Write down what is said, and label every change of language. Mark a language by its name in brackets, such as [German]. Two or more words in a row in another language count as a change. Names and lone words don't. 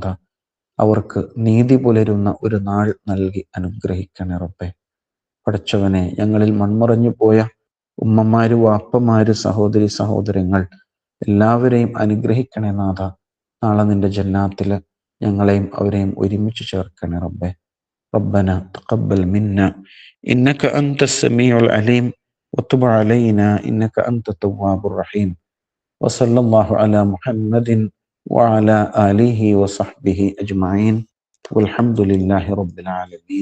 [Malayalam] അവർക്ക് നീതി പുലരുന്ന ഒരു നാൾ നൽകി അനുഗ്രഹിക്കണേ റബ്ബേ. പടച്ചവനെ, ഞങ്ങളിൽ മൺമറഞ്ഞു പോയ ഉമ്മമാര്, വാപ്പമാര്, സഹോദരി സഹോദരങ്ങൾ എല്ലാവരെയും അനുഗ്രഹിക്കണേ നാഥ. നാളെ നിന്റെ ജന്നാത്തിൽ ഞങ്ങളെയും അവരെയും ഒരുമിച്ച് ചേർക്കണേ റബ്ബേ. [Arabic] ربنا تقبل منا إنك أنت السميع العليم وتب علينا إنك أنت التواب الرحيم وصلى الله على محمد وعلى آله وصحبه أجمعين والحمد لله رب العالمين.